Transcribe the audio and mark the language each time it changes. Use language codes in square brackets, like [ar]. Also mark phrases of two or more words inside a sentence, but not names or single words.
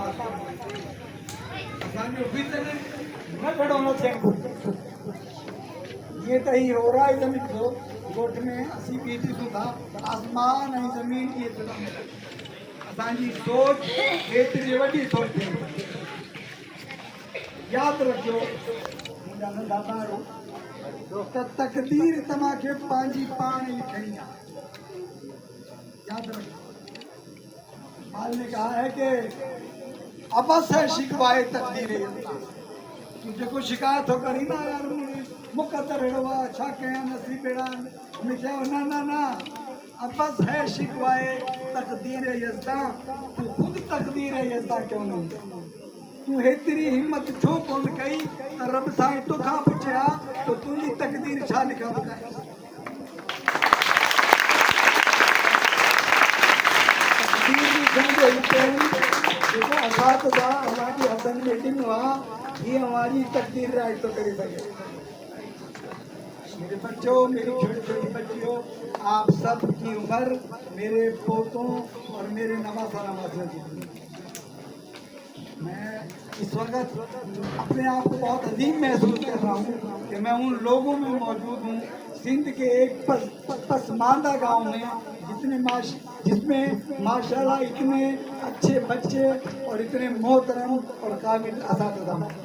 [sd] न खड़ो न थियणु। [ur] یہ تو ہی ہو رہا ہے [sd] जमीन जो गोठ में असी बीठी सुधा आसमान ऐं ज़मीन की असांजी सोच एतिरी वॾी सोच यादि रखियो मुंहिंजा नंढा ॿारो त तक़दीर तव्हांखे पंहिंजी पाण लिखणी आहे। [ur] یاد رکھو مال نے کہا ہے کہ عبث ہے شکوۂ تقدیر. [sd] तू जेको शिकायत हो करी ना यार मुक़दर अहिड़ो आहे छा कयां नसीब अहिड़ा मूंखे चयो न न न [ur] عبث ہے شکوۂ تقدیر یزداں. تو خودی تقدیر یزداں کیوں نہ [sd] तू हेतिरी हिम्मत छो कोन कई त रब साईं तोखां पुछिया त तुंहिंजी तकदीर छा लिखा ॿुधाए। जेको असातिज़ा हमारी हथनि में ॾिनो आहे [ur] یہ ہماری تقدیر رائٹ تو کرے سکے. میرے بچو، میری چھوٹی چھوٹی بچیو، آپ سب کی عمر میرے پوتوں اور میرے نواسہ نواسیوں کی. میں اس وقت اپنے آپ کو بہت عظیم محسوس کر رہا ہوں کہ میں ان لوگوں میں موجود ہوں سندھ کے ایک پسماندہ گاؤں میں جس میں ماشاءاللہ اتنے اچھے بچے اور اتنے محترم اور قابل اساتذہ